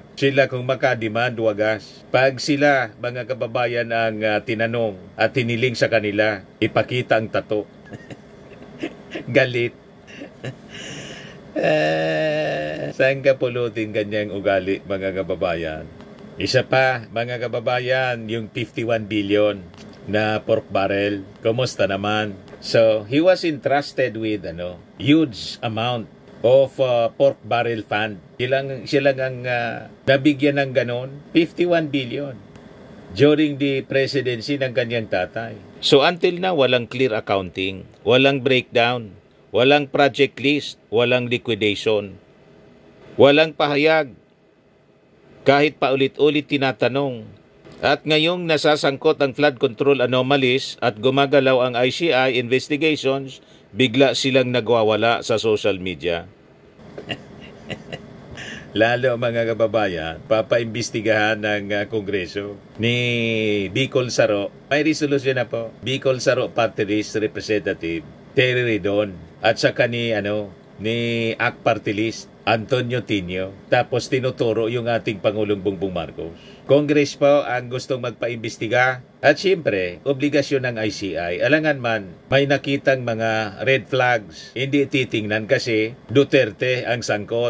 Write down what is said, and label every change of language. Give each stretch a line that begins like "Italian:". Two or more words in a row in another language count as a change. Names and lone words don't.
Filipino: Sila kung makademand, wagas. Pag sila, mga kababayan, ang tinanong at hiniling sa kanila, ipakita ang tattoo. Galit. Saan ka pulutin ganyang ugali, mga kababayan? Isa pa, mga kababayan, yung 51 billion na
English: pork barrel.
Filipino: Kumusta naman?
English: So, he was entrusted with huge amount of pork barrel fund.
Filipino: Sila ang nabigyan ng ganon, 51 billion
English: during the presidency
Filipino: ng kanyang tatay. So until now, walang
English: clear accounting,
Filipino: walang breakdown, Walang
English: project list,
Filipino: walang liquidation. Walang pahayag. Kahit paulit-ulit tinatanong. At ngayong nasasangkot ang
English: flood control anomalies
Filipino: at gumagalaw ang ICI investigations, bigla silang nagwawala sa
English: social media.
Filipino: Lalo mga kababayan, papaimbestigahan ng Kongreso ni Bicol Saro. May resolusyon na po. Bicol Saro Party List Representative Terry Redon at saka ni AC Party List Antonio Tinio. Tapos tinuturo yung ating Pangulong Bongbong Marcos. Congress po ang gustong magpaimbestiga at siyempre, obligasyon ng ICI. Alangan man, may nakitang mga
English: red flags.
Filipino: Hindi titingnan kasi Duterte ang sangkot.